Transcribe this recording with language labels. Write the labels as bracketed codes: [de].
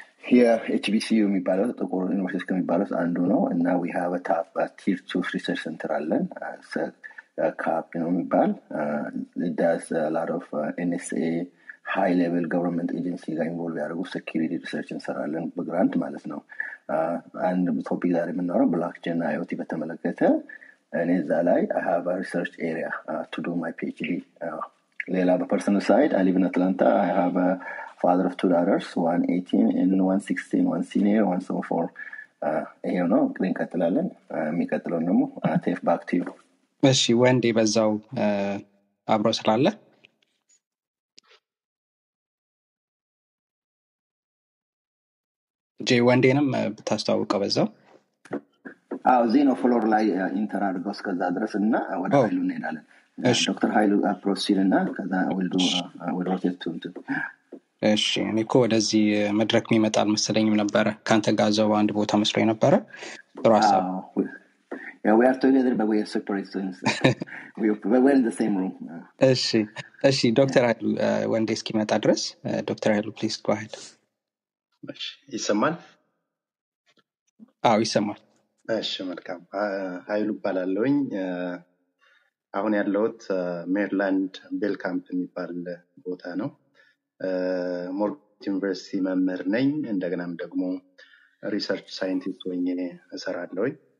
[am] Here HBCU የሚባለው ጥቁር ዩኒቨርሲቲ ከሚባለው አንዱ ነው እና [en] we have a top tier 2 research center [am] አለን። CAP ነው የሚባል [en] it does a lot of NSA high level government agency [am] ጋር involve ያደርጉ [en] security research [am] እንሰራለን በግራንት ማለት ነው። አንድ ቶፒክ ዛሬ የምናወራው ብሎክቼን እና IoT በተመለከተ እኔ እዛ ላይ [en] I have a research area to do my PhD. [am] ሌላ በፐርሰናል ሳይድ [en] I live in Atlanta. I have a father of 2 daughters, one 18 and one 16, one senior, one sophomore. [am] ይሄው ነው እንግዲህ እንቀጥላለን። የሚቀጥለው ደግሞ ቴፍ [en] ባክ ቱ ዩ። [am] እሺ ወንዴ በዛው አብሮ ስላለ ጄ ወንዴንም ብታስተዋውቀው በዛው። ዜና ፍሎር ላይ ኢንተር አድርገው እስከዛ ድረስ እና ወደ ሀይሉ እንሄዳለን። ዶክተር ሀይሉ ፕሮሲድ እና ከዛ ወደ ሮቴት እንትን። እሺ እኔ እኮ ወደዚህ መድረክ የሚመጣ አልመሰለኝም ነበረ። ካንተ ጋር ዘው አንድ ቦታ መስሎኝ ነበረ። ጥሩ ሀሳብ። [en] Yeah, we are together but we are separate. We're in the same room. [am] እሺ ዶክተር ሀይሉ ወንዴ እስኪመጣ ድረስ ዶክተር ሀይሉ ፕሊዝ [en] go ahead. [am] እሺ ይሰማል? አዎ ይሰማል። እሺ መልካም። ሀይሉ እባላለሁኝ። አሁን ያለሁት ሜሪላንድ ቤል ካምፕ የሚባል ቦታ ነው። ሞርጋን ዩኒቨርሲቲ መምህር ነኝ። እንደገናም ደግሞ ሪሰርች ሳይንቲስት ሆኜ እሰራለሁኝ።